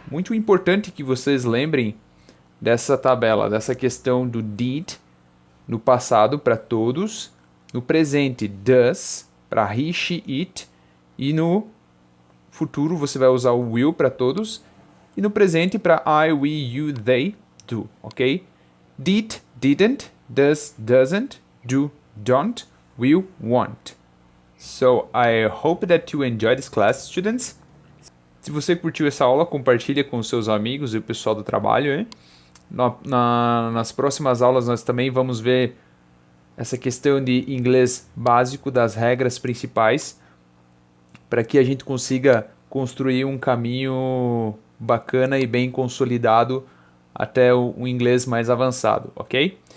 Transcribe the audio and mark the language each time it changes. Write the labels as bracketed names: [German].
[Portuguese] Muito importante que vocês lembrem dessa tabela, dessa questão do did no passado para todos, no presente does para he, she, it, e no futuro você vai usar o will para todos, e no presente para I, we, you, they, do, ok? [English] Did, didn't, does, doesn't, do, don't, will, won't. So, I hope that you enjoy this class, students. [Portuguese] Se você curtiu essa aula, compartilha com os seus amigos e o pessoal do trabalho, hein? Nas próximas aulas nós também vamos ver essa questão de inglês básico, das regras principais, para que a gente consiga construir um caminho bacana e bem consolidado até um inglês mais avançado, ok?